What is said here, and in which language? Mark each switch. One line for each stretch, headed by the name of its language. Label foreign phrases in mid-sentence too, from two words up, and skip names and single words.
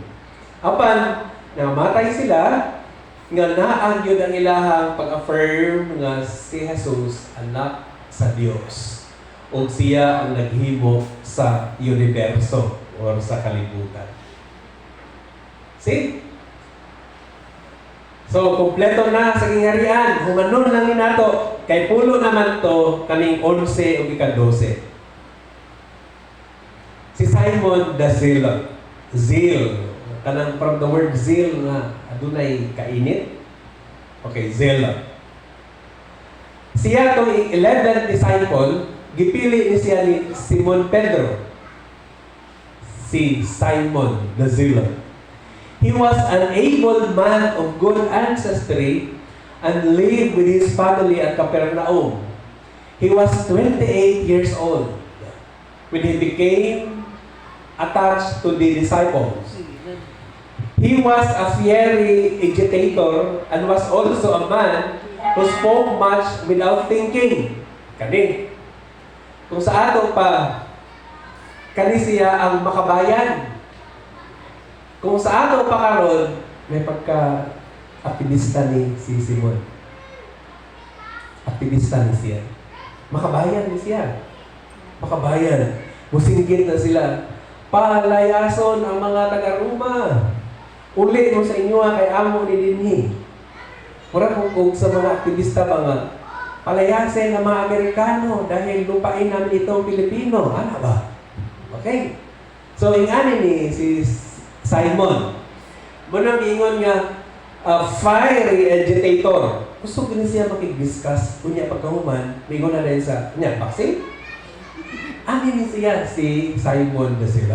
Cebuano: Apan, namatay sila, nga naan yun ang ilahang pag-affirm nga si Jesus anak sa Dios o siya ang naghimo sa universo o sa kalibutan. See? So, kompleto na sa kingharian. Humanon lang ni nato. Kay pulo naman to kaming 11 o ika-12. Si Simon the Zeal. Kanang
English: from the word zeal
Cebuano: na adunay kainit. Okay, zeal. Siya itong 11th disciple, gipili ni siya ni Simon Pedro. Si Simon the Zealot.
English: He was an able man of good ancestry and lived with his family at Capernaum. He was 28 years old when he became attached to the disciples. He was a fiery agitator and was also a man who spoke much without thinking.
Cebuano: Kani. Kung sa ato pa, kani siya ang makabayan. Kung sa ato pa karon, may pagka-aktivista ni si Simon. Aktivista ni siya. Makabayan ni siya. Makabayan. Musinggit na sila. Palayason ang mga taga-Roma. Uli mo sa inyo kay amo ni dinhi. Mura kung sa mga aktivista ba nga,
Filipino: palayasin ang mga Amerikano dahil lupain namin itong Pilipino. Ano ba?
Cebuano: Okay. So, ingani ni si Simon. Muna ingon nga,
English: fiery agitator.
Cebuano: Gusto ko siya makig-discuss. Kunya pagkahuman, mingon na rin sa, baksin? Ani ni siya si Simon na sila.